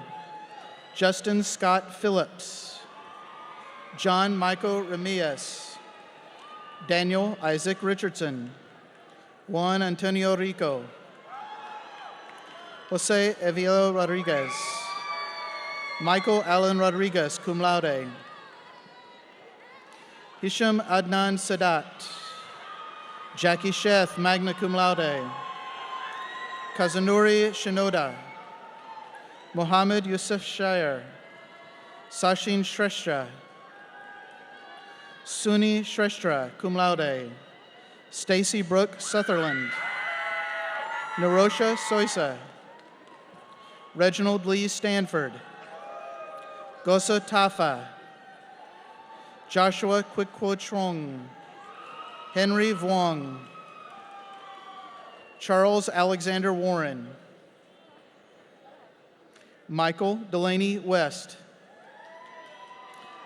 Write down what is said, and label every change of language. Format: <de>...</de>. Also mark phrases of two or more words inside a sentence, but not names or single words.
<en>Justin Scott Phillips. John Michael Ramirez. Daniel Isaac Richardson. Juan Antonio Rico. Jose Evilo Rodriguez. Michael Allen Rodriguez,</en> <la>cum laude.</la> <en>Hisham Adnan Sadat. Jackie Sheth,</en> <la>magna cum laude.</la> <en>Kazanuri Shinoda. Mohammed Yusuf Shire. Sachin Shrestha. Suni Shrestha,</en> <la>cum laude.</la> <en>Stacy Brooke Sutherland. Narosha Soisa. Reginald Lee Stanford. Gosa Tafa. Joshua Kwikwo Trong. Henry Vuong. Charles Alexander Warren. Michael Delaney West.</en>